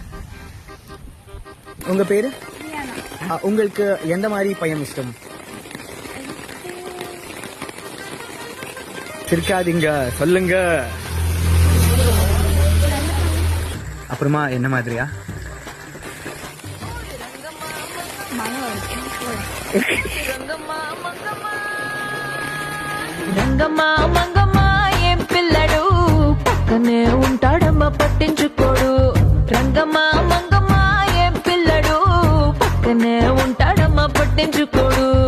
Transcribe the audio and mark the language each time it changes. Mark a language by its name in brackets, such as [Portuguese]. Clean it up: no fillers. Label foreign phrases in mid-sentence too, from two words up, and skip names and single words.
[Tamil] உங்க பேரு? உங்களுக்கு எந்த மாதிரி பையன் இஷ்டம்? சிரிக்காதீங்க, சொல்லுங்க. அப்புறமா என்ன மாதிரியா? [Telugu] రంగమ్మా మంగమ్మా ఏం పిల్లడు పక్కనే ఉంటాడమ్మ పట్టించుకోడు. రంగమ్మా మంగమ్మా ఏం పిల్లడు పక్కనే ఉంటాడమ్మ పట్టించుకోడు.